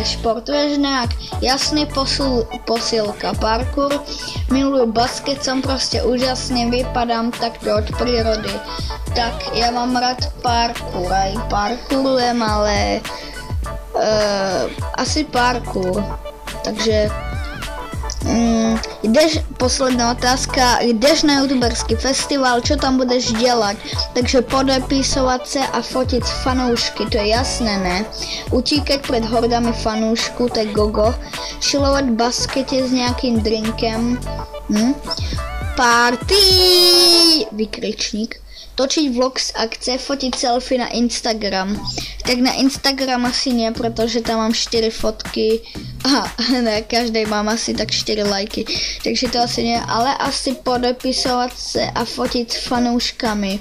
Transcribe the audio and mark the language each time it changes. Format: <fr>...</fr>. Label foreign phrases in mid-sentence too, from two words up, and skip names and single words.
<sk>Športuješ nejak?</sk> <cs>Jasný posilka, parkour, miluju basket,</cs> <sk>som proste úžasný,</sk> <cs>vypadám takto od prírody.</cs> <sk>Tak ja mám rád parkour, aj parkourujem, ale asi parkour. Takže posledná otázka, jdeš na youtuberský festival, čo tam budeš dělat?</sk> <cs>Takže podepisovat se a fotit fanoušky, to je jasné, ne?</cs> <sk>Utíkať pred hordami fanoušku, to je gogo.</sk> <cs>Chillovat v baskete s nějakým drinkem, Party!</cs> <sk>Vykričník. Točiť vlog z akce, fotiť selfie na Instagram. Tak na Instagram asi nie, pretože tam mám 4 fotky a na každej mám asi tak 4 lajky. Takže to asi nie, ale asi podepisovať sa a fotiť s fanúškami.</sk>